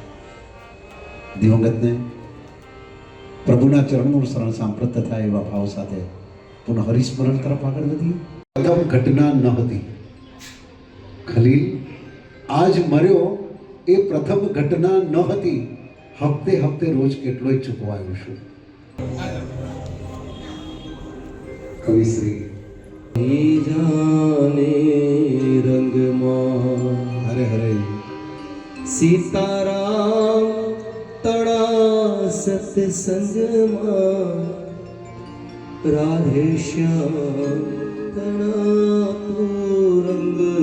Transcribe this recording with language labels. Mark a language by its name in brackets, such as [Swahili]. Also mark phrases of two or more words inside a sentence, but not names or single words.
[Gujarati] દિવંગતને પ્રભુના ચરણનું શરણ સાંપ્રત થાય એવા ભાવ સાથે પુનઃ હરિસ્મરણ તરફ આગળ વધીએ। પ્રથમ ઘટના ન હતી, ખલીલ આજ મર્યો એ પ્રથમ ઘટના ન હતી। હપ્તે હપ્તે રોજ કેટલોય ચૂકવાયું છું। કવિશ્રી [Hindi] जाने रंग [Gujarati] હરે હરે [Hindi] सीताराम तड़ा सत्संग राधे श्याम तड़ा तू रंग